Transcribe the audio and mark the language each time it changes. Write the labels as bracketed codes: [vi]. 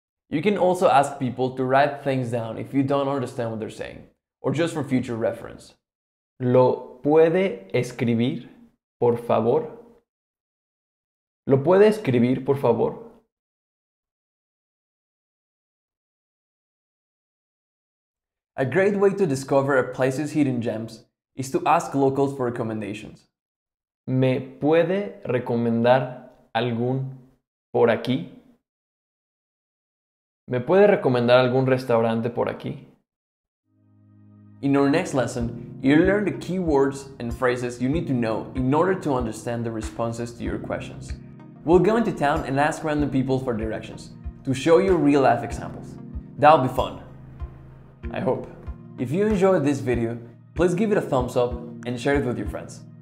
[en] You can also ask people to write things down if you don't understand what they're saying, or just for future reference. [es] ¿Lo puede escribir, por favor? ¿Lo puede escribir, por favor? [en] A great way to discover a place's hidden gems is to ask locals for recommendations. [es] ¿Me puede recomendar algún por aquí? ¿Me puede recomendar algún restaurante por aquí? [en] In our next lesson, you'll learn the key words and phrases you need to know in order to understand the responses to your questions. We'll go into town and ask random people for directions to show you real-life examples. That'll be fun. I hope. If you enjoyed this video, please give it a thumbs up and share it with your friends.